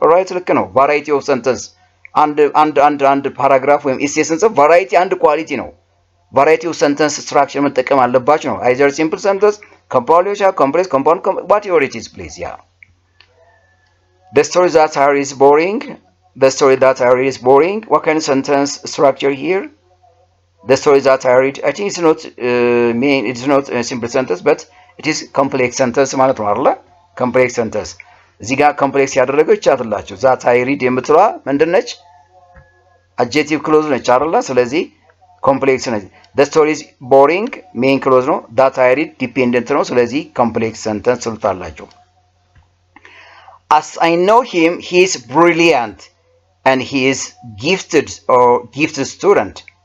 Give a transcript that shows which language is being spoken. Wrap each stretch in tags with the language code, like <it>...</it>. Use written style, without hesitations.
<en>Right? Look, variety of sentence and paragraph ወይም essence of variety and quality ነው። variety of sentence structure</en> <am>መጠቀም አለባችሁ ነው።</am> <en>either simple sentence, compound, complex, compound, whatever it is, please. Yeah. The story that I read is boring. The story that I read is boring. What kind of sentence structure here? The story that I read, I think it's not a simple sentence, but it is complex sentence</en> <am>ማለት ነው አይደል?</am> <en>complex sentence.</en> <am>እዚህ ጋር complex ያደረገው ይቻላልላችሁ። that I read የምትለዋ ምንድነች?</am> <en>adjective clause</en> <am>ነች አይደል? ስለዚህ complex ነች።</am> <en>the story is boring main clause ነው። that I read dependent ነው።</en> <am>ስለዚህ complex sentence ትሉታላችሁ።</am> <en>As I know him, he is brilliant and he is gifted student.</en>